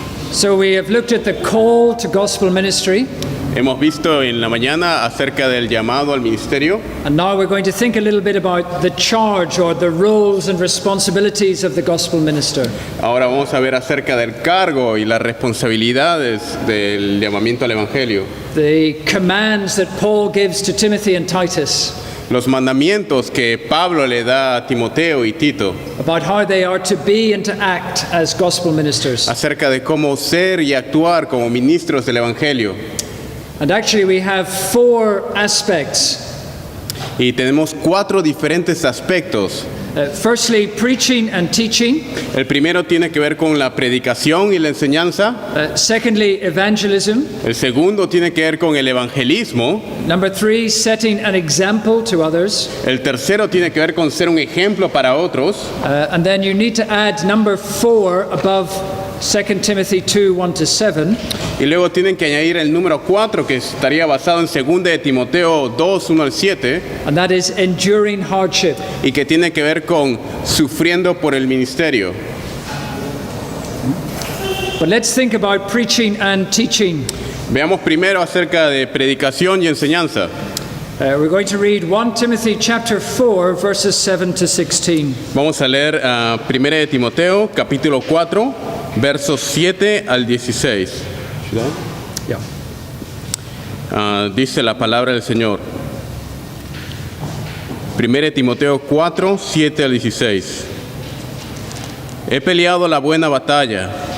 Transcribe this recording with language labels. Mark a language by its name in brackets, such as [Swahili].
[English] So we have looked at the call to gospel ministry, [Spanish] Hemos visto en la mañana acerca del llamado al ministerio [English] and now we're going to think a little bit about the charge or the roles and responsibilities of the gospel minister. [Spanish] Ahora vamos a ver acerca del cargo y las responsabilidades del llamamiento al evangelio. [English] The commands that Paul gives to Timothy and Titus [Spanish] Los mandamientos que Pablo le da a Timoteo y Tito [English] about how they are to be and to act as gospel ministers. [Spanish] acerca de cómo ser y actuar como ministros del evangelio. [English] And actually we have 4 aspects. [Spanish] Y tenemos 4 diferentes aspectos. [English] Firstly, preaching and teaching. [Spanish] El primero tiene que ver con la predicación y la enseñanza. [English] Secondly, evangelism. [Spanish] El segundo tiene que ver con el evangelismo. [English] Number 3, setting an example to others. [Spanish] El tercero tiene que ver con ser un ejemplo para otros. [English] And then you need to add number 4 above 2 Timothy 2, 1-7. [Spanish] Y luego tienen que añadir el número 4 que estaría basado en 2 de Timoteo 2, 1 al 7. [English] And that is enduring hardship. [Spanish] Y que tiene que ver con sufriendo por el ministerio. [English] But let's think about preaching and teaching. [Spanish] Veamos primero acerca de predicación y enseñanza. [English] We're going to read 1 Timothy chapter 4, verses 7-16. [Spanish] Vamos a leer 1 de Timoteo, capítulo 4, versos 7 al 16. [English] Yeah. [Spanish] Dice la palabra del Señor. 1 de Timoteo 4, 7 al 16. He peleado la buena batalla.